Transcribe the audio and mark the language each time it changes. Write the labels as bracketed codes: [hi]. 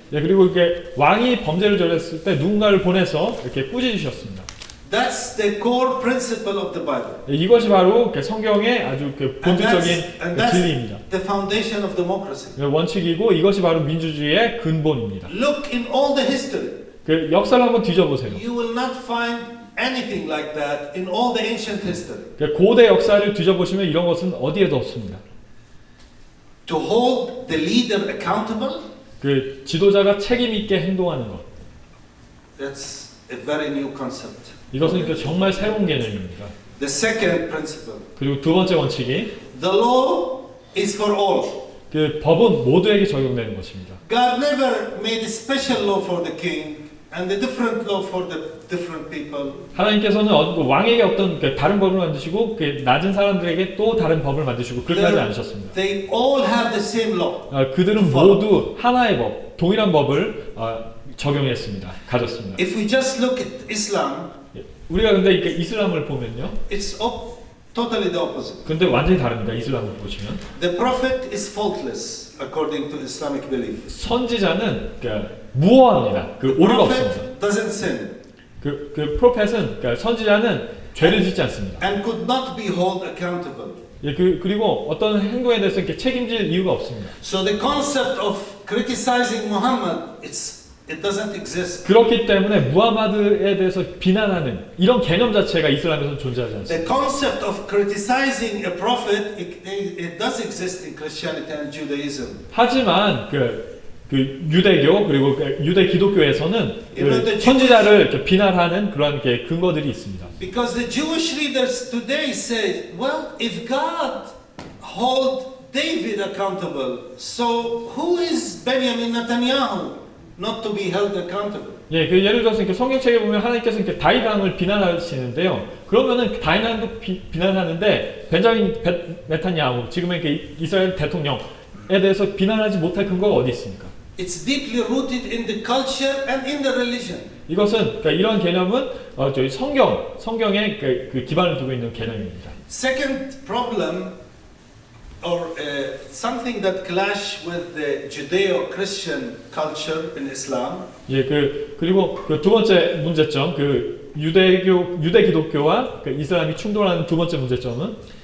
[ko] 예, 그리고 이렇게 왕이 범죄를 저질렀을 때 누군가를 보내서 이렇게 꾸짖으셨습니다. [en] That's the core principle of the Bible. [ko] 예, 이것이 바로 이렇게 성경의 아주 그 본질적인 [en] And [ko] 그 [en] that's [ko] 진리입니다. [en] the foundation of democracy. [ko] 예, 원칙이고 이것이 바로 민주주의의 근본입니다. [en] Look in all the history. [ko] 그 역사를 한번 뒤져보세요. [en] You will not find anything like that in all the ancient history. [ko] 그 고대 역사를 뒤져보시면 이런 것은 어디에도 없습니다. [en] To hold the leader accountable, [ko] 그 지도자가 책임 있게 행동하는 것. [en] that's a very new concept. [ko] 이것은 그 정말 새로운 개념입니다. [en] The second principle, [ko] 그리고 두 번째 원칙이 [en] the law is for all. [ko] 그 법은 모두에게 적용되는 것입니다. [en] God never made a special law for the king and the different law for the different people. [ko] 하나님께서는 왕에게 어떤 다른 법을 만드시고 낮은 사람들에게 또 다른 법을 만드시고 그렇게 하지 않으셨습니다. [en] They all have the same law. [ko] 그들은 모두 하나의 법, 동일한 법을 적용했습니다. 가졌습니다. [en] If we just look at Islam, [ko] 우리가 근데 이슬람을 보면요, [en] it's totally the opposite. [ko] 근데 완전히 다릅니다. 이슬람을 보시면 [en] The prophet is faultless according to Islamic belief. [ko] 선지자는 무어합니다. [en] The [ko] 오류가 없습니다. [en] prophet doesn't sin [ko] 그 프로펫은 선지자는 죄를 짓지 않습니다. [en] and could not be held accountable. [ko] 그리고 어떤 행동에 대해서 이렇게 책임질 이유가 없습니다. [en] So the concept of criticizing Muhammad, it doesn't exist. [ko] 그렇기 때문에 무하마드에 대해서 비난하는 이런 개념 자체가 이슬람에서는 존재하지 않습니다. [en] The concept of criticizing a prophet, it does exist in Christianity and Judaism. [ko] 하지만 그 유대교 그리고 유대 기독교에서는 [en] the [ko] 선지자를 이렇게 비난하는 그런 근거들이 있습니다. [en] Because the Jewish leaders today say, well, if God hold David accountable, so who is Benjamin Netanyahu not to be held accountable? [ko] 예, 예를 들어서 이렇게 성경책에 보면 하나님께서 이렇게 다윗 왕을 비난하시는데요. 그러면은 다윗 왕도 비난하는데 벤자민 네타냐후 지금의 이스라엘 대통령에 대해서 비난하지 못할 근거가 어디 있습니까? [en] It's deeply rooted in the culture and in the religion. [ko] 이것은 이런 개념은 저희 성경에 그 기반을 두고 있는 개념입니다. [en] Second problem, or something that clash with the Judeo-Christian culture in Islam. [ko] 예, 그리고 두 번째 문제점, 유대 기독교와 이슬람이 충돌하는 두 번째 문제점은